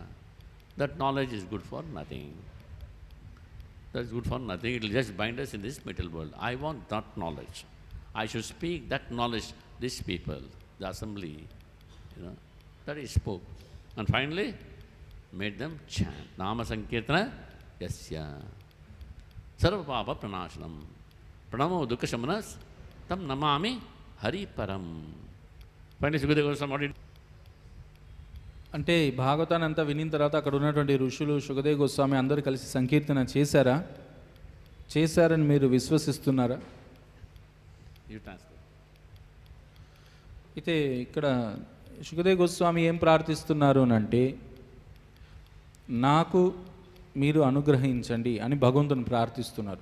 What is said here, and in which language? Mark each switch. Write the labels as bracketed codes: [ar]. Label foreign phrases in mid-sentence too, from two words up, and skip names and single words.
[en] That knowledge is good for nothing. That is good for nothing. It will just bind us in this material world. I want that knowledge. I should speak that knowledge to these people, the assembly, that he spoke. And finally, made them chant. [sa] नाम सङ्कीर्तन, यस्य। सर्व पाप प्रणाशनम्. प्रणामो दुःख शमनः, तम् नमामि हरि परम्. [en] Finally, Sukadeva Goswami [te] అంటే భాగవతాన్ని అంతా వినిన తర్వాత అక్కడ ఉన్నటువంటి ఋషులు సుఖదేవ గోస్వామి అందరూ కలిసి సంకీర్తన చేశారని మీరు విశ్వసిస్తున్నారా? అయితే ఇక్కడ సుఖదేవ గోస్వామి ఏం ప్రార్థిస్తున్నారు అని అంటే, నాకు మీరు అనుగ్రహించండి అని భగవంతుని ప్రార్థిస్తున్నారు.